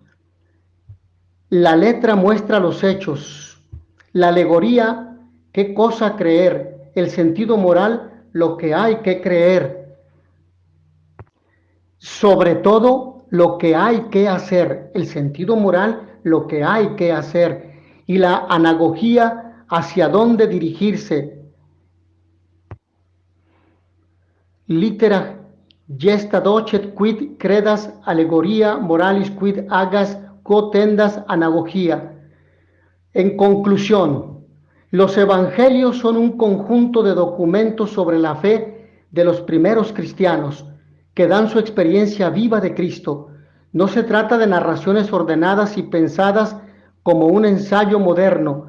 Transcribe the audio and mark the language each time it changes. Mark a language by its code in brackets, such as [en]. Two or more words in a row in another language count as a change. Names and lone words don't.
[es] La letra muestra los hechos, la alegoría, qué cosa creer, el sentido moral, lo que hay que creer, sobre todo lo que hay que hacer, el sentido moral, lo que hay que hacer, y la anagogía, hacia dónde dirigirse. [la] Litera gesta docet quid credas alegoria moralis quid agas quo tendas anagogía. [es] En conclusión, los evangelios son un conjunto de documentos sobre la fe de los primeros cristianos que dan su experiencia viva de Cristo. No se trata de narraciones ordenadas y pensadas como un ensayo moderno.